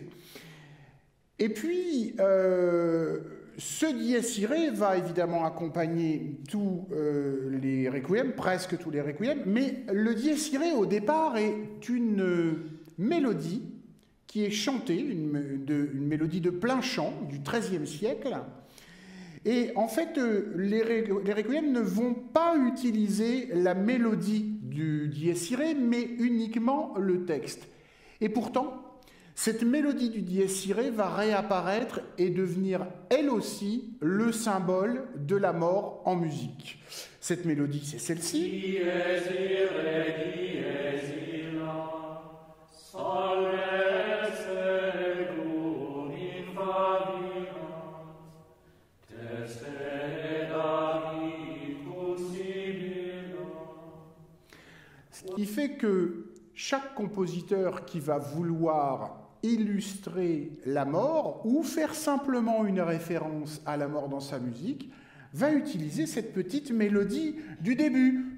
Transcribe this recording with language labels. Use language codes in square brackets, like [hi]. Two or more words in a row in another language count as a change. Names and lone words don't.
[fr] Et puis, ce [la] dies irae [fr] va évidemment accompagner tous les requiems, presque tous les requiems, mais le [la] dies irae, [fr] au départ, est une mélodie qui est chantée, une mélodie de plein chant du XIIIe siècle. Et en fait, les requiems ne vont pas utiliser la mélodie du [la] dies irae, [fr] mais uniquement le texte. Et pourtant, cette mélodie du [la] dies irae [fr] va réapparaître et devenir, elle aussi, le symbole de la mort en musique. Cette mélodie, c'est celle-ci. [la] Dies irae, dies illa, salve seclum in favilla. [fr] Ce qui fait que chaque compositeur qui va vouloir illustrer la mort ou faire simplement une référence à la mort dans sa musique va utiliser cette petite mélodie du début.